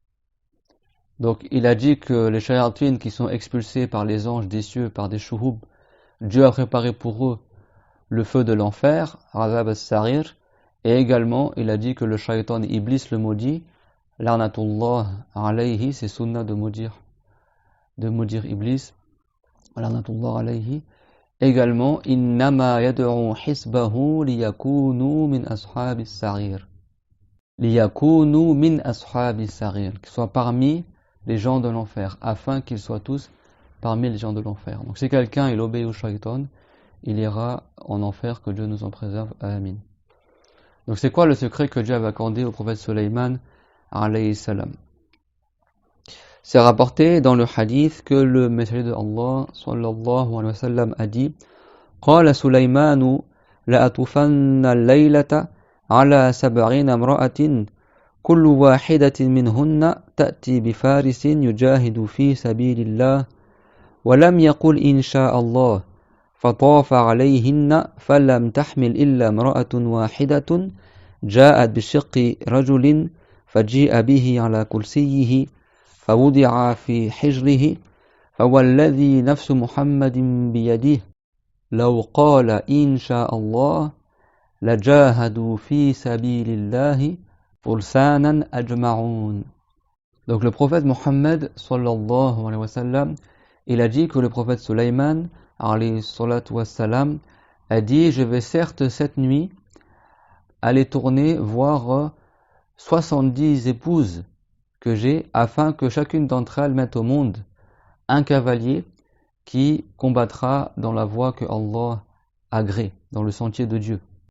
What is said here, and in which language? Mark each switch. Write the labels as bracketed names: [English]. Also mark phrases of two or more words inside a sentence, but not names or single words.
[French] Donc il a dit que les shayatines qui sont expulsés par les anges des cieux, par des shuhub, Dieu a préparé pour eux le feu de l'enfer, [Arabic] عذاب السعير, [French] et également il a dit que le shaytan Iblis, le maudit, [Arabic] لعنة الله عليه, [French] c'est sunnah de maudire Iblis, [Arabic] لعنة الله عليه. [French] Également, [Arabic] إنما يدعو حزبه ليكونوا من أصحاب السعير. ليكونوا من أصحاب السعير, [French] qu'ils soient parmi les gens de l'enfer, afin qu'ils soient tous parmi les gens de l'enfer. Donc si quelqu'un il obéit au shaitan, il ira en enfer, que Dieu nous en préserve. Amin. Donc c'est quoi le secret que Dieu avait accordé au prophète Sulayman [Arabic] عليه السلام? [French] C'est rapporté dans le hadith que le messager de Allah [Arabic] صلى الله عليه وسلم [French] a dit: [Arabic] قال سليمان لأطوفن الليلة على 70 امرأة كل واحدة منهن تأتي بفارس يجاهد في سبيل الله ولم يقل إن شاء الله فطاف عليهن فلم تحمل إلا امرأة واحدة جاءت بشق رجل فجيء به على كرسيه فوضع في حجره فوالذي نفس محمد بيده لو قال إن شاء الله لجاهدوا في سبيل الله فرسانا أجمعون. [French] Donc le prophète Mohammed [Arabic] صلى الله عليه وسلم, [French] il a dit que le prophète Sulayman [Arabic] عليه الصلاة والسلام [French] a dit: je vais certes cette nuit aller tourner voir 70 épouses que j'ai, afin que chacune d'entre elles mette au monde un cavalier qui combattra dans la voie que Allah agrée, dans le sentier de Dieu.